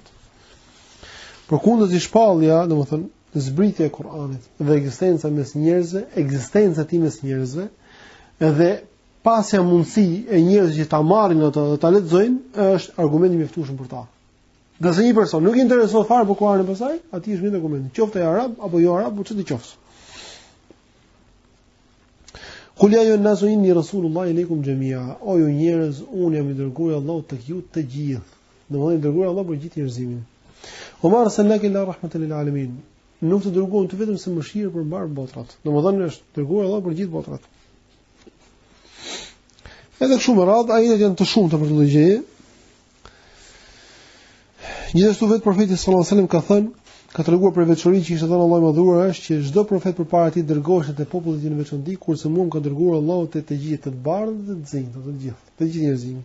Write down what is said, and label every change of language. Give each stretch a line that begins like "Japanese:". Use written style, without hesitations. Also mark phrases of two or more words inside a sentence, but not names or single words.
Albanian: Përkundër si shpallja, domethënë zbritja e Kur'anit dhe ekzistenca mes njerëzve, ekzistenca ti mes njerëzve, edhe pasja mundësi e njerëzve që ta marrin ato dhe ta lexojnë, është argument i mjaftueshëm për ta. Nëse një person nuk i intereson fare për Kur'anin pasaj, atij është vetëm argument. Qoftë ai arab apo jo arab, çdo qoftë.
Arabic: قل يا أيها الناس إني رسول الله إليكم جميعا.
Albanian: O ju njerëz, unë jam i dërguar Allahut tek ju të gjithë. Domethënë i dërguar Allah për gjithë njerëzimin.
Arabic: وما أرسلناك إلا رحمة للعالمين.
Albanian: Nuk të dërguam të vetëm se mëshirë për mbar botrat. Domethënë është dërguar Allah për gjithë botrat. Edhe kështu me radhë, ajetet janë të shumta për këtë gjë. Gjithashtu vetë profeti
Arabic: صلى الله عليه وسلم
Albanian: ka thënë, ka treguar për veçorinë që ishte dhënë Allahu më dhuar është që çdo profet përpara tij dërgohej te populli i në veçantë, kurse mua më ka dërguar Allahu te të gjithë, të bardhë dhe të zinjtë, të gjithë njerëzimit.